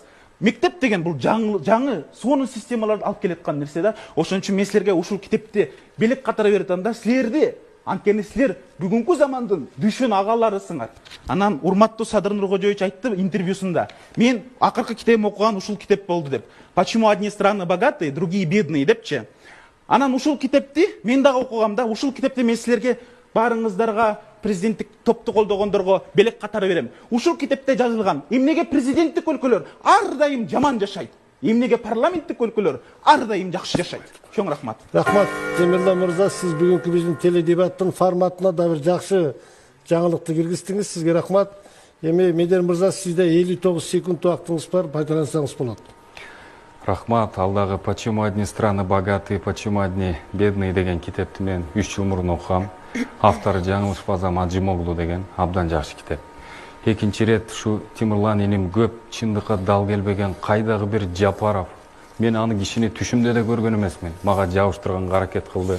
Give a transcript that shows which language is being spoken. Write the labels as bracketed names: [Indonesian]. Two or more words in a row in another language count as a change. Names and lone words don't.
[Kyrgyz] Мектеп деген бул жаңы сонун системаларды алып келеткан нерсе да. Ошон үчүн мен силерге ушул китепти белек катары берип атам да, силерди Анткени силер бүгүнкү замандын дүшүн агаларысыңар. Анан урматтуу Садыр Нуркожоевич айтты интервьюсунда. Мен акыркы китебим окуган ушул китеп болду деп. [Russian] Почему одни страны богатые, другие бедные депчи. [Kyrgyz] Анан ушул китепти мен дагы окугам да, ушул китепти мен силерге баарыңыздарга президенттик топту колдогондорго белек катары берем. Ушул китепте жазылган эмнеге президенттик өлкөлөр ар дайым жаман жашайт, эмнеге парламенттик өлкөлөр ар дайым жакшы жашайт. Чоң рахмат. Рахмат, Темирлан мырза, сиз бүгүнкү биздин теледебаттын форматына да бир жакшы жаңылыкты киргиздиңиз. Сизге рахмат. Эми Медер мырза, сизде 59 секунд убактыңыз бар, пайдалансаңыз болот. Рахмат, алдағы [Russian] «Почему одни страны богатые, почему одни бедные» [Kyrgyz] деген китепти мен 3 жыл мурун окугам. Автору жаңылышпасам Аджимоглу деген абдан жакшы китеп. Экинчи рет ушу Темирлан иним көп чындыкка дал келбеген кайдагы бир Жапаров. Мен аны кишини түшүмдө да көргөн эмесмин. Мага жабыштырганга аракет кылды.